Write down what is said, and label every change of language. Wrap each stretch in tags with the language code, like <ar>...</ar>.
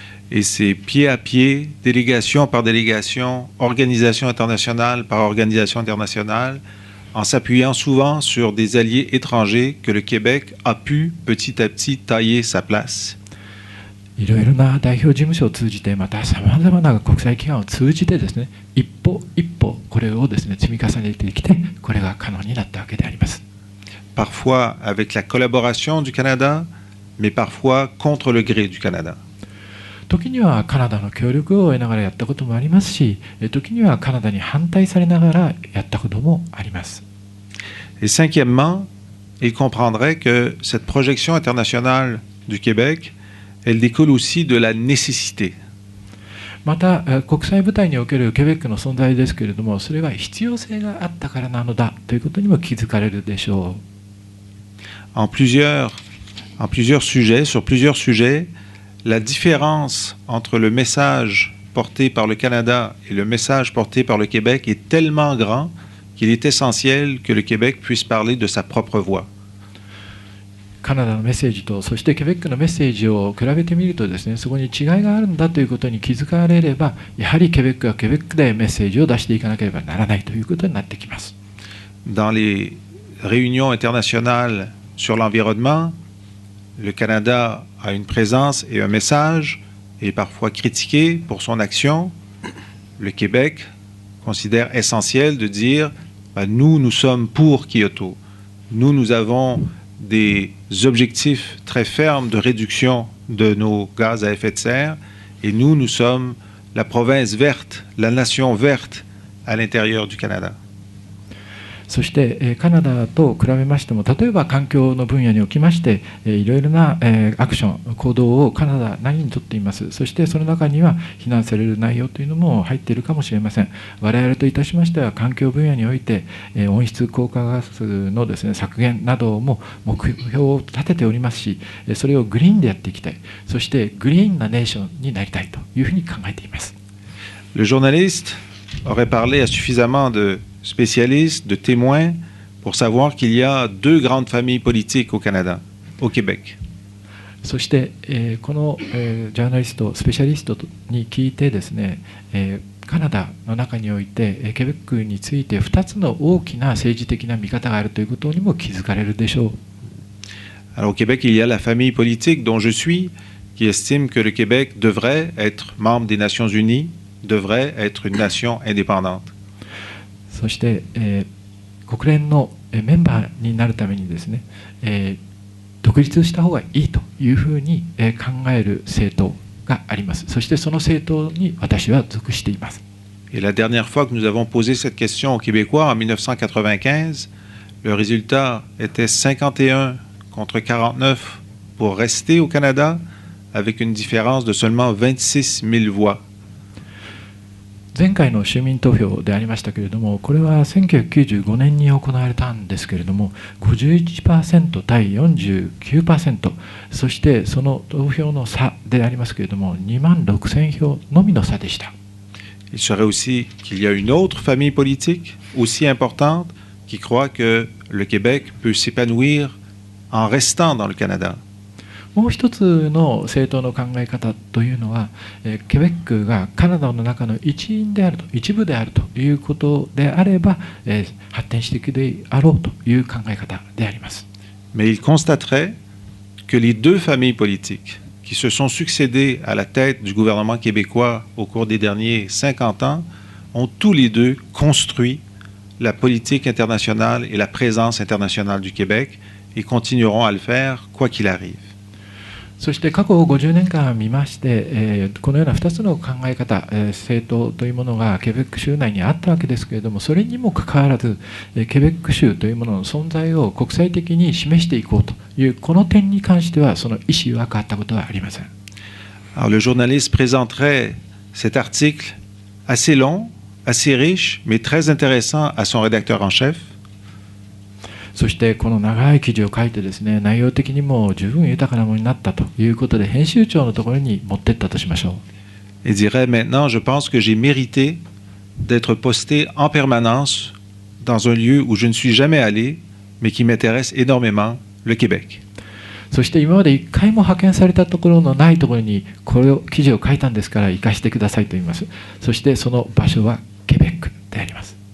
<fr>Et c'est pied à pied, délégation par délégation, organisation internationale par organisation internationale, en s'appuyant souvent sur des alliés étrangers que le Québec a pu petit à petit tailler sa place.</fr> <ja>いろいろな代表事務所を通じてまたさまざまな国際機関を通じてですね、一歩一歩これをですね積み重ねてきてこれが可能になったわけであります。</ja> <fr>Parfois avec la collaboration du Canada, mais parfois contre le gré du Canada.</fr> <ja>時にはカナダの協力を得ながらやったこともありますし、時にはカナダに反対されながらやったこともあります。</ja> <fr>Et cinquièmement, il comprendrait que cette projection internationale du Québec, elle découle aussi de la nécessité.</fr> <ja>また国際舞台におけるケベックの存在ですけれども、それは必要性があったからなのだということにも気づかれるでしょう。</ja> <fr>En plusieurs sujets, sur plusieurs sujets, la différence entre le message porté par le Canada et le message porté par le Québec est tellement grand qu'il est essentiel que le Québec puisse parler de sa propre voix.</fr> <ja>カナダのメッセージとそしてケベックのメッセージを比べてみるとですね、そこに違いがあるんだということに気づかれれば、やはりケベックはケベックでメッセージを出していかなければならないということになってきます。</ja> <fr>Dans les réunions internationales sur l'environnement, le Canada a une présence et un message, et parfois critiqué pour son action. Le Québec considère essentiel de dire nous sommes pour Kyoto. Nous avons des objectifs très fermes de réduction de nos gaz à effet de serre, et nous sommes la province verte, la nation verte à l'intérieur du Canada.</fr> <ja>そしてカナダと比べましても、例えば環境の分野におきましていろいろなアクション行動をカナダなりにとっています。そしてその中には非難される内容というのも入っているかもしれません。我々といたしましては環境分野において温室効果ガスのですね削減なども目標を立てておりますし、それをグリーンでやっていきたい、そしてグリーンなネーションになりたいというふうに考えています。</ja> <fr>Le journaliste aurait parlé à suffisamment de spécialistes, de témoins, pour savoir qu'il y a deux grandes familles politiques au Canada, au Québec.</fr> <ja>そして、この、ジャーナリスト、スペシャリストに聞いてですね、カナダの中において、ケベックについて2つの大きな政治的な見方があるということにも気づかれるでしょう。</ja> <fr>Alors au Québec, il y a la famille politique dont je suis, qui estime que le Québec devrait être membre des Nations Unies, devrait être une nation indépendante.</fr> <ja>そして、国連のメンバーになるためにですね、独立した方がいいというふうに考える政党があります。そしてその政党に私は属しています。</ja> <fr>Et la dernière fois que nous avons posé cette question aux Québécois en 1995, le résultat était 51 contre 49 pour rester au Canada, avec une différence de seulement 26 000 voix.</fr> <ja>前回の州民投票でありましたけれども、これは1995年に行われたんですけれども、51% 対 49%、そしてその投票の差でありますけれども、2万6000票のみの差でした。</ja> <fr>Il serait aussi qu'il y a une autre famille politique aussi importante qui croit que le Québec peut s'épanouir en restant dans le Canada.</fr> <ja>もう一つの政党の考え方というのは、ケベックがカナダの中の一員であると、一部であるということであれば、発展していくであろうという考え方であります。</ja> <fr>Mais il constaterait que les deux familles politiques qui se sont succédées à la tête du gouvernement québécois au cours des derniers 50 ans ont tous les deux construit la politique internationale et la présence internationale du Québec et continueront à le faire quoi qu'il arrive.</fr> <ja>そして過去50年間見まして、このような2つの考え方、政党というものがケベック州内にあったわけですけれども、それにもかかわらず、ケベック州というものの存在を国際的に示していこうという、この点に関しては、その意思は変わったことはありません。</ja> <fr>Alors, le journaliste présenterait cet article assez long, assez riche, mais très intéressant à son rédacteur en chef.</fr> <ja>そしてこの長い記事を書いてですね、内容的にも十分豊かなものになったということで、編集長のところに持っていったとしましょう。</ja> <fr>Il dirait maintenant, je pense que j'ai mérité d'être posté en permanence dans un lieu où je ne suis jamais allé, mais qui m'intéresse énormément, le Québec.</fr> <ja>そして今まで一回も派遣されたところのないところにこれを記事を書いたんですから行かせてくださいと言います。そしてその場所はケベックであります。</ja>